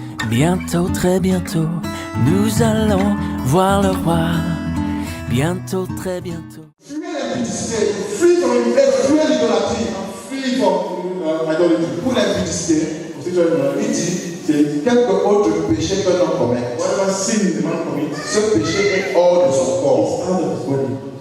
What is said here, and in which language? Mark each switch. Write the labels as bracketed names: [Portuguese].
[French] Bientôt, très bientôt, nous allons voir le roi. Bientôt, très bientôt. [English] Free from idolatry, free from idolatry. [French] Pour l'impudicité, il dit c'est quelque autre péché que l'homme commet. [English] Whatever sin the man commits, [French] ce péché est hors de son corps. [English] It's out of his body.